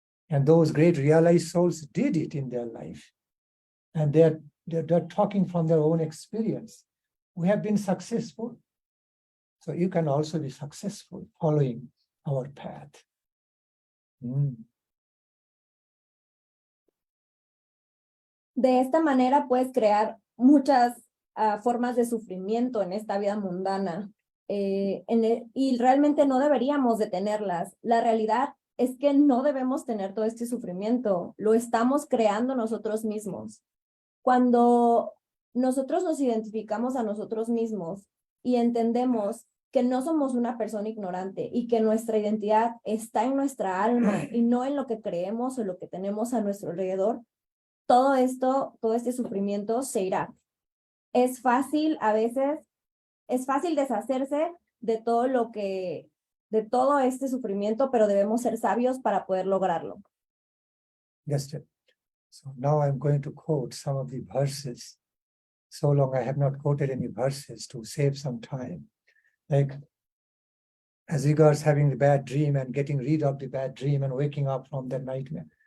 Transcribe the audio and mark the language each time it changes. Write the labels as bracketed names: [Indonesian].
[English] And those great realized souls did it in their life. And they're talking from their own experience. We have been successful. So you can also be successful following our path. [Spanish] De esta manera puedes crear muchas formas de sufrimiento en esta vida mundana y realmente no deberíamos de tenerlas. La realidad es que no debemos tener todo este sufrimiento, lo estamos creando nosotros mismos. Cuando nosotros nos identificamos a nosotros mismos y entendemos que no somos una persona ignorante y que nuestra identidad está en nuestra alma y no en lo que creemos o lo que tenemos a nuestro alrededor, todo este sufrimiento se irá. Es fácil, a veces, es fácil deshacerse de todo este sufrimiento, pero debemos ser sabios para poder lograrlo. [English] Yes, so now I'm going to quote some of the verses. So long I have not quoted any verses to save some time. Like, as regards having the bad dream and getting rid of the bad dream and waking up from that nightmare.